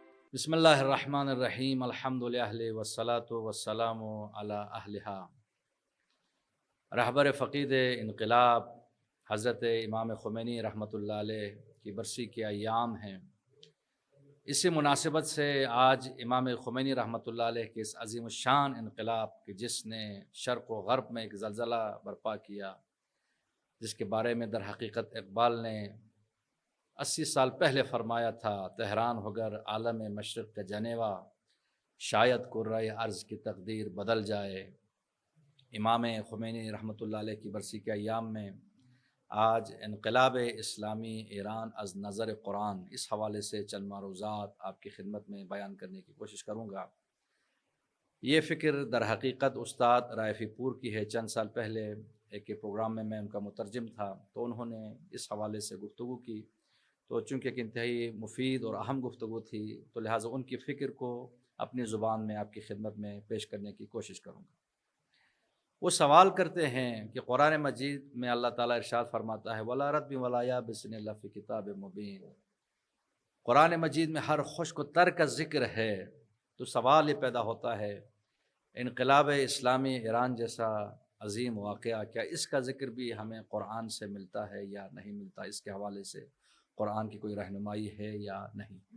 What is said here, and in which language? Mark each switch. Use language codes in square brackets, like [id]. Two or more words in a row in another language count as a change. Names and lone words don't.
[ar] بسم اللہ الرحمن الرحیم الحمد للہ والصلاة والسلام علی اہلہا۔ [ur] رہبر فقید انقلاب حضرت امام خمینی [ar] رحمۃ اللہ علیہ [ur] کی برسی کے ایام ہیں۔ اسی مناسبت سے آج امام خمینی [ar] رحمۃ اللہ علیہ [ur] کے اس عظیم الشان انقلاب کہ جس نے شرق و غرب میں ایک زلزلہ برپا کیا، جس کے بارے میں در حقیقت اقبال نے 80 سال پہلے فرمایا تھا، تہران ہوگر عالم مشرق کا جنیوا، شاید کرۂ ارض کی تقدیر بدل جائے۔ امام خمینی [ar] رحمۃ اللہ علیہ [ur] کی برسی کے ایام میں آج [fa] انقلاب اسلامی ایران از نظر قرآن، [ur] اس حوالے سے چند معروضات آپ کی خدمت میں بیان کرنے کی کوشش کروں گا۔ یہ فکر در حقیقت استاد رائفی پور کی ہے۔ چند سال پہلے ایک پروگرام میں ان کا مترجم تھا، تو انہوں نے اس حوالے سے گفتگو کی، تو چونکہ ایک انتہائی مفید اور اہم گفتگو تھی، تو لہٰذا ان کی فکر کو اپنی زبان میں آپ کی خدمت میں پیش کرنے کی کوشش کروں گا۔ وہ سوال کرتے ہیں کہ قرآن مجید میں اللہ تعالیٰ ارشاد فرماتا ہے [ar] وَلَا رَطْبٍ وَلَا يَابِسٍ إِلَّا فِي كِتَابٍ مُبِينٍ۔ [ur] قرآن مجید میں ہر خشک و تر کا ذکر ہے، تو سوال یہ پیدا ہوتا ہے انقلاب اسلامی ایران جیسا عظیم واقعہ، کیا اس کا ذکر بھی ہمیں قرآن سے ملتا ہے یا نہیں ملتا؟ اس کے حوالے سے قرآن کی کوئی رہنمائی ہے یا نہیں؟